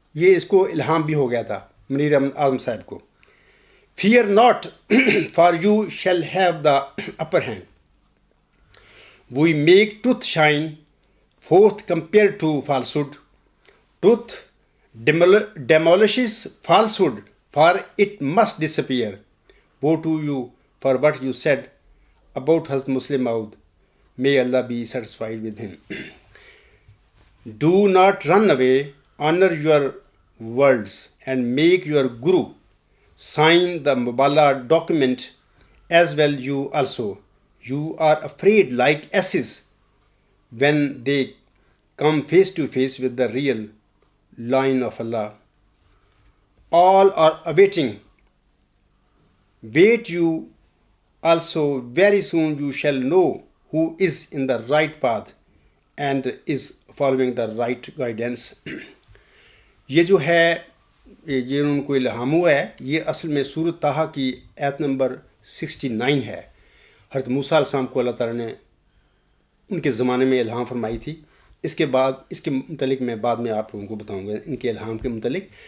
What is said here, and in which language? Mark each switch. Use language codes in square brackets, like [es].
[ur] یہ اس کو الہام بھی ہو گیا تھا منیر اعظم صاحب کو. [en] Fear not for you shall have the upper hand. We make truth shine forth compared to falsehood. Truth demolishes falsehood, for it must disappear. Woe to you for what you said about Hazrat Muslim Maud. May Allah be satisfied with him. Do not run away. Honor your words and make your guru sign the Mubala document as well you also. You are afraid like asses when they come face to face with the real line of Allah. All are awaiting. Wait you also, very soon you shall know who is in the right path and is following the right guidance. [ur] یہ جو ہے یہ ان کو الہام ہوا ہے، یہ اصل میں سورۃ طٰہٰ کی آیت نمبر 69 ہے. حضرت موسیٰ علیہ السلام کو اللہ تعالیٰ نے ان کے زمانے میں الہام فرمائی تھی. اس کے متعلق میں بعد میں آپ لوگوں کو بتاؤں گا ان کے الہام کے متعلق.